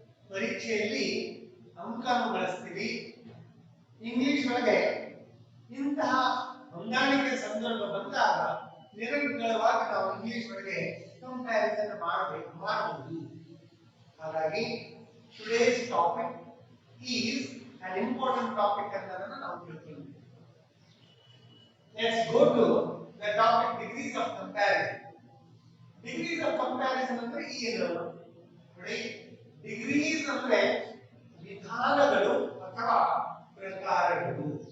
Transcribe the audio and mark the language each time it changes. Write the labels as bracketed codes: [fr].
[kn] ಪರೀಕ್ಷೆಯಲ್ಲಿ ಅಂಕವನ್ನು ಗಳಿಸ್ತೀವಿ. ಇಂಗ್ಲಿಷ್ ಒಳಗೆ ಇಂತಹ ಹೊಂದಾಣಿಕೆ ಸಂದರ್ಭ ಬಂದಾಗ ನಿರರ್ಗಳವಾಗಿ ನಾವು ಇಂಗ್ಲಿಷ್ ಒಳಗೆ ಕಂಪ್ಯಾರಿಸನ್ ಮಾಡಬಹುದು. ಹಾಗಾಗಿ [en] today's topic is an important topic [kn] ಅನ್ನೋದನ್ನ ನಾವು ತಿಳ್ಕೊಳ್ಳೋಣ. [en] Let's go to the topic degrees of comparison. Degrees of comparison [kn] ಅಂದ್ರೆ ಏನು ನೋಡಿ, ಡಿಗ್ರೀಸ್ ಅಂದ್ರೆ ವಿಧಾನಗಳು ಅಥವಾ ಪ್ರಕಾರಗಳು.